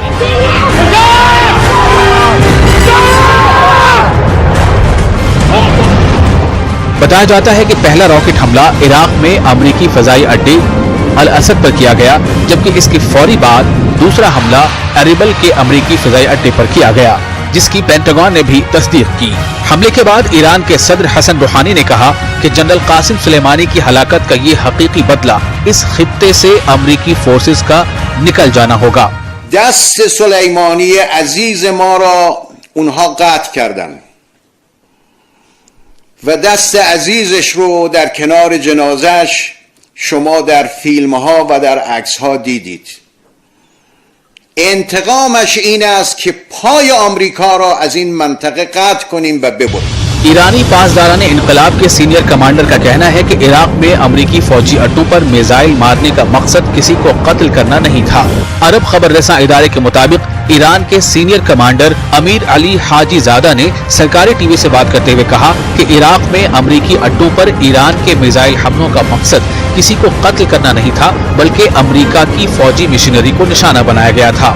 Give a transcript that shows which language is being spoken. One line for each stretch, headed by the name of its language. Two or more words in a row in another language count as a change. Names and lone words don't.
Urdu: بتایا جاتا ہے کہ پہلا راکٹ حملہ عراق میں امریکی فضائی اڈے ال اسد پر کیا گیا، جبکہ اس کے فوری بعد دوسرا حملہ اربیل کے امریکی فضائی اڈے پر کیا گیا، جس کی پینٹاگون نے بھی تصدیق کی. حملے کے بعد ایران کے صدر حسن روحانی نے کہا کہ جنرل قاسم سلیمانی کی ہلاکت کا یہ حقیقی بدلہ اس خطے سے امریکی فورسز کا نکل جانا ہوگا.
Persian: دست سلیمانی عزیز ما را آنها قتل کردند و دست عزیزش رو در کنار جنازش شما در فیلم ها و در عکس ها دیدید. انتقامش این است که پای آمریکا را از این منطقه قطع کنیم و ببریم.
Urdu: ایرانی پاسداران انقلاب کے سینئر کمانڈر کا کہنا ہے کہ عراق میں امریکی فوجی اڈوں پر میزائل مارنے کا مقصد کسی کو قتل کرنا نہیں تھا. عرب خبر رساں ادارے کے مطابق ایران کے سینئر کمانڈر امیر علی حاجی زادہ نے سرکاری ٹی وی سے بات کرتے ہوئے کہا کہ عراق میں امریکی اڈوں پر ایران کے میزائل حملوں کا مقصد کسی کو قتل کرنا نہیں تھا، بلکہ امریکہ کی فوجی مشنری کو نشانہ بنایا گیا تھا.